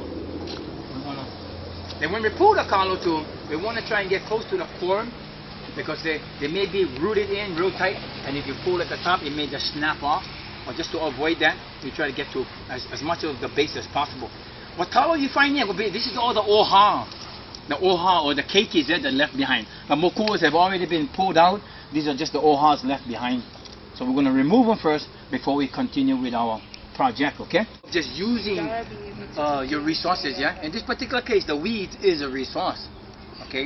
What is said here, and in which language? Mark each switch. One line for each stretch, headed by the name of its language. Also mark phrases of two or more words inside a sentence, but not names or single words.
English: Then when we pull the collar too, we want to try and get close to the form, because they may be rooted in real tight, and if you pull at the top, it may just snap off. Or just to avoid that, we try to get to as much of the base as possible. What color you find here will be, this is all the ʻōha. The ʻōha or the keikis that are left behind. The mokuas have already been pulled out. These are just the ʻōhas left behind. So we're going to remove them first before we continue with our project, okay? Just using your resources, yeah? In this particular case, the weeds is a resource, okay?